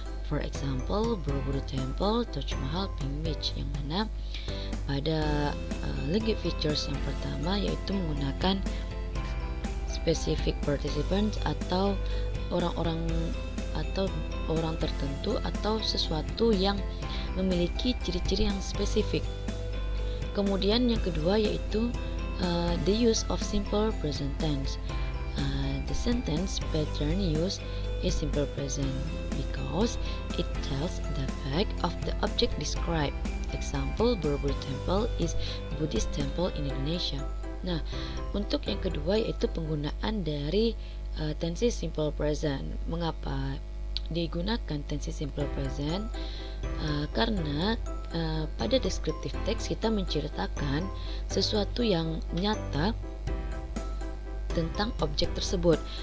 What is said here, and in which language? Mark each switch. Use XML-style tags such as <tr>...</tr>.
<en>For example,</en> <id>Borobudur Temple, Taj Mahal, Pink Beach, yang mana pada language features yang pertama yaitu menggunakan specific participants atau orang-orang atau orang tertentu atau sesuatu yang memiliki ciri-ciri yang spesifik. Kemudian yang kedua yaitu</id> <en>the use of simple present tense. The sentence pattern use is simple present because it tells the fact of the object described. Example, Borobudur Temple is Buddhist temple in Indonesia.</en> <id>Nah, untuk yang kedua yaitu penggunaan dari tensi simple present. Mengapa digunakan tensi simple present? Karena pada descriptive text kita menceritakan sesuatu yang nyata tentang objek tersebut.</id>